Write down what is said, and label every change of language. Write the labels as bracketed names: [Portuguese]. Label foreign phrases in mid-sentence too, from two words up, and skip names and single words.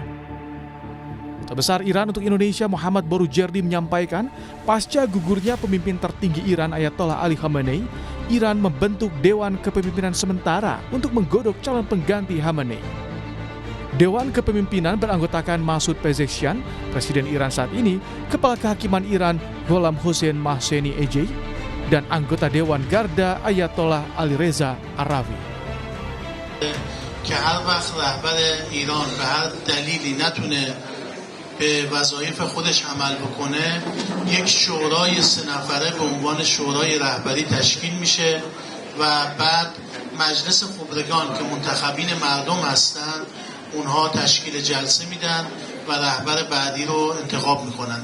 [Indonesian] Duta Besar Iran untuk Indonesia Muhammad Barujerdi menyampaikan, pasca gugurnya pemimpin tertinggi Iran Ayatollah Ali Khamenei, Iran membentuk Dewan Kepemimpinan sementara untuk menggodok calon pengganti Khamenei. Dewan Kepemimpinan beranggotakan Masoud Pezeshkian, Presiden Iran saat ini, Kepala Kehakiman Iran Gholam Hossein Mohseni Ejei, dan anggota Dewan Garda Ayatollah Ali Reza Aravi. [Persian] که هر وقت رهبر ایران به هر دلیلی نتونه به وظایف خودش عمل بکنه، یک شورای 3 نفره به عنوان شورای رهبری تشکیل میشه و بعد مجلس خبرگان که منتخبین مردم هستن اونها تشکیل جلسه میدن و رهبر بعدی رو انتخاب میکنن.